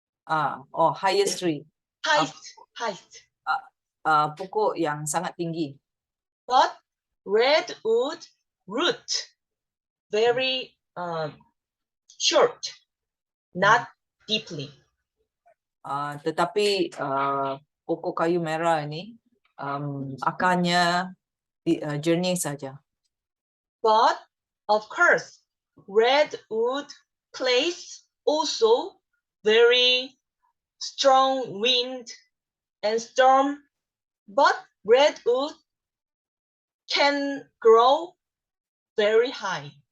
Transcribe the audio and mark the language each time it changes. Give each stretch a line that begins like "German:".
English: Highest tree. Highest.
Malay: Pokok yang sangat tinggi.
English: But redwood root, very short, not deeply.
Malay: Tetapi pokok kayu merah ini akarnya jernih saja.
English: But of course, redwood place also very strong wind and storm. But redwood can grow very high.